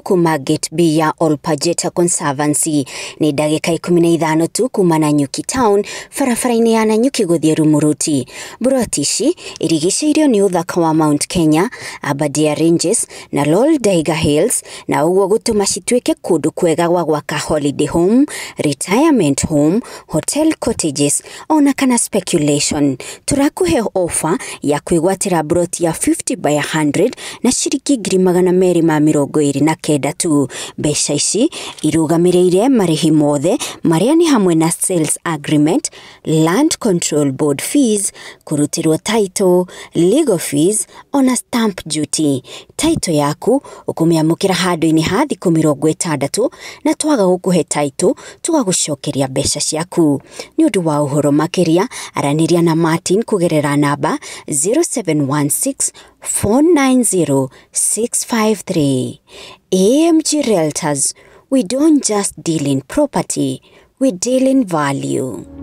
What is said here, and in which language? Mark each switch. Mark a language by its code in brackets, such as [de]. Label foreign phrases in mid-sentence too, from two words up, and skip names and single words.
[ki] kuma Gate B ya Olpajeta Conservancy ni dagika 15 tu kuma na Nyuki Town farafaraini ya Nanyuki guthie Rumuruti brotishi irigiceirio ni uthaka wa Mount Kenya Abadia Ranges na Loldaiga Hills na uguo gutuma citwike kundu kwega gwa gwaka [en] holiday home retirement home hotel cottages [ki] ona kana speculation turakuhe offer ya kwigwatira broti ya 50 by 100 na ciringi 229 tu mbeca ici irugamireire marihi mothe maria ni hamwe na [en] sales agreement land control board fees [ki] kurutirwo [en] title legal fees [ki] ona [en] stamp duty title [ki] yaku ukumiamukira handu-ini ha thiku 60 na twaga gukuhe title tugagucokeria mbeca ciaku ni undu wa uhoro makiria araniria na Martin kugerera namba 0716 490 653 AMG Realtors. [en] We don't just deal in property, we deal in value.